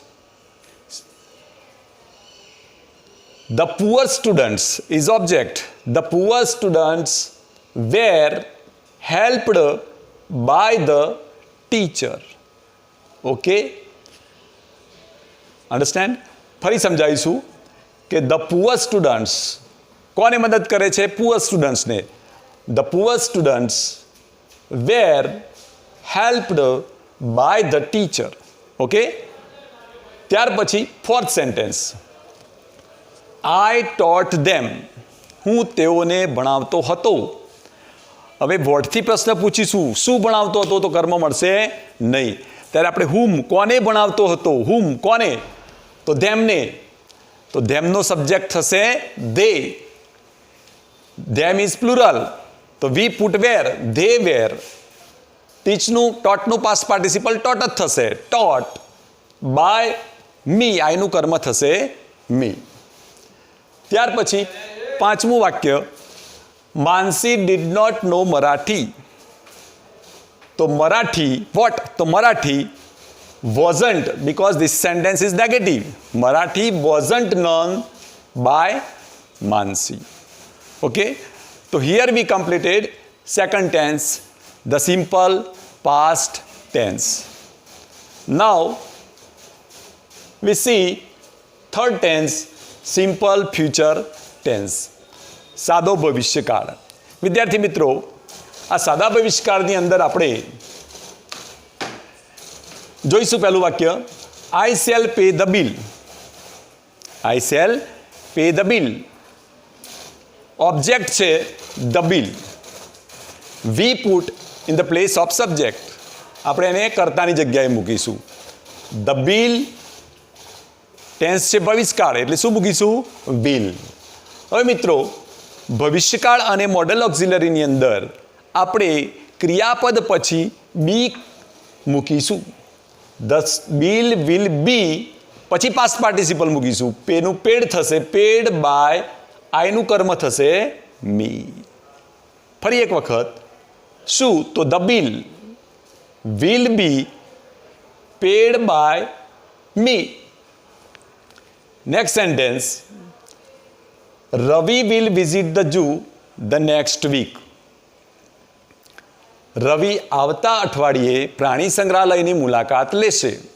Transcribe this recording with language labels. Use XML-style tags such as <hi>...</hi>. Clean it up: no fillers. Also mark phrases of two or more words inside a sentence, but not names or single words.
<en>The poor students is object. The poor students were helped by the teacher. Okay, understand?</en> <gu>ફરી સમજાવીશું કે</gu> <en>the poor students</en> <gu>કોને મદદ કરે છે?</gu> <en>poor students. The poor students were helped by the teacher. Okay,</en> <gu>ત્યાર પછી</gu> <en>fourth sentence, I taught them.</en> <gu>હું તેઓને ભણાવતો હતો. હવે વોટથી પ્રશ્ન પૂછીશું, શું ભણાવતો હતો? તો કર્મ મળશે નહીં. ત્યારે આપણે whom, કોને ભણાવતો હતો? whom, કોને? તો ધેમને. તો ધેમનો સબ્જેક્ટ થશે they.</gu> <en>them is plural,</en> <gu>તો</gu> <en>we put where. they were.</en> <gu>ટીચનું, ટોટનું</gu> <en>past participle</en> <gu>ટોટ જ થશે,</gu> <en>taught by me.</en> <gu>આઈનું કર્મ થશે મી. ત્યાર પછી પાંચમું વાક્ય, માનસી</gu> <en>did not know</en> <gu>મરાઠી. તો મરાઠી વોટ? તો મરાઠી</gu> <en>wasn't, because this sentence is negative. Marathi wasn't known by Mansi. Okay, so here we completed second tense, the simple past tense. Now we see third tense, simple future tense.</en> <gu>સાદો ભવિષ્યકાળ. વિદ્યાર્થી મિત્રો, આ સાદા ભવિષ્યકાળની અંદર આપણે જોઈશું પહેલું વાક્ય,</gu> <en>I shall pay the bill. I shall pay the bill.</en> <gu>ઓબ્જેક્ટ છે</gu> <en>the bill. We put in the place of subject.</en> <gu>આપણે એને કર્તાની જગ્યાએ મૂકીશું.</gu> <en>The bill</en> <gu>ટેન્સ છે ભવિષ્યકાળ, એટલે શું મૂકીશું? will. હવે મિત્રો, ભવિષ્યકાળ અને</gu> <en>modal auxiliary</en> <gu>અંદર આપણે ક્રિયાપદ પછી બી મૂકીશું.</gu> <en>The bill will be,</en> <gu>પછી</gu> <en>past participle</en> <gu>મૂકીશું. પેનું પેડ થશે,</gu> <en>paid by,</en> <gu>આઈનું કર્મ થશે મી. ફરી એક વખત, શું?</gu> <en>તો the bill will be paid by me. Next sentence, Ravi will visit the zoo the next week.</en> <gu>રવિ આવતા અઠવાડિયે પ્રાણી સંગ્રહાલયની મુલાકાત લેશે.</gu>